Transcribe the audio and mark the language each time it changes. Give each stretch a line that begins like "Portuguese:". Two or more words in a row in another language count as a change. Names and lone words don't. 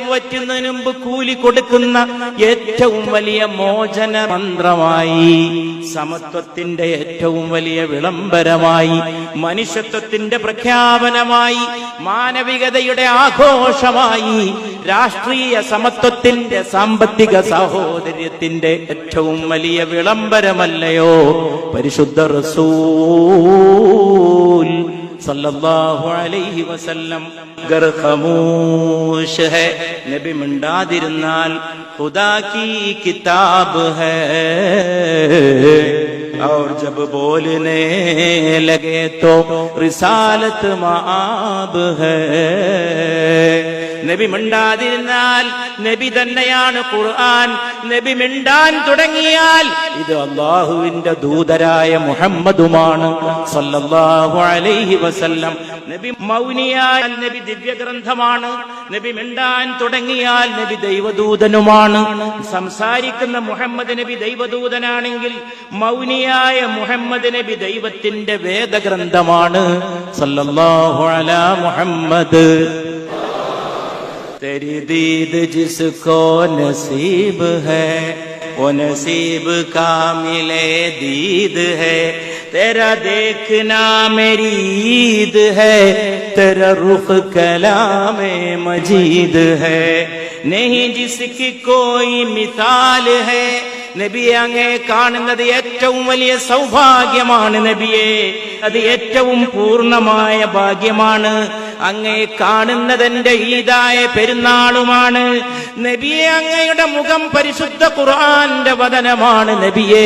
Malayalam: വറ്റുന്നതിന് മുമ്പ് കൂലി കൊടുക്കുന്ന ഏറ്റവും വലിയ മോചന മന്ത്രമായി, സമത്വത്തിന്റെ ഏറ്റവും വലിയ വിളംബരമായി, മനുഷ്യത്വത്തിന്റെ പ്രഖ്യാപനമായി, മാനവികതയുടെ ആഘോഷമായി, രാഷ്ട്രീയ സമത്വത്തിന്റെ, സാമ്പത്തിക സാഹോദര്യത്തിന്റെ ഏറ്റവും വലിയ വിളംബരമല്ലയോ പരിശുദ്ധ റസൂൽ
Arabic: صلى الله عليه وسلم.
Urdu: گر خموش ہے,
Malayalam: നബി മിണ്ടാതിരുന്നാൽ
Urdu: خدا کی کتاب ہے, اور جب بولنے لگے تو رسالت مآب ہے.
Malayalam: നബി മിണ്ടാതിരുന്നാൽ നബി തന്നെയാണ് ഖുർആൻ. നബി മിണ്ടാൻ തുടങ്ങിയാൽ ഇത് അല്ലാഹുവിന്റെ ദൂതരായ മുഹമ്മദുമാണ്
Arabic: صلى الله عليه وسلم.
Malayalam: നബി മൗനിയാൽ നബി ദിവ്യഗ്രന്ഥമാണ്. നബി മിണ്ടാൻ തുടങ്ങിയാൽ നബി ദൈവദൂതനുമാണ്. സംസാരിക്കുന്ന മുഹമ്മദ് നബി ദൈവദൂതനാണെങ്കിൽ മൗനിയായ മുഹമ്മദ് നബി ദൈവത്തിന്റെ വേദഗ്രന്ഥമാണ്
Arabic: صلى الله على محمد.
Urdu: تیری دید جس کو نصیب ہے وہ نصیب کا ملے دید ہے. تیرا دیکھنا میری عید ہے، تیرا رخ کلام مجید ہے. نہیں جس کی کوئی مثال ہے.
Malayalam: നബിയെ അങ്ങേ കാണുന്നത് ഏറ്റവും വലിയ സൗഭാഗ്യമാണ് നബിയെ, അത് ഏറ്റവും പൂർണ്ണമായ ഭാഗ്യമാണ്. അങ്ങേ കാണുന്നതെന്റെ ഈദായ പെരുന്നാളുമാണ് നബിയെ. അങ്ങയുടെ മുഖം പരിശുദ്ധ ഖുർആന്റെ വദനമാണ് നബിയെ.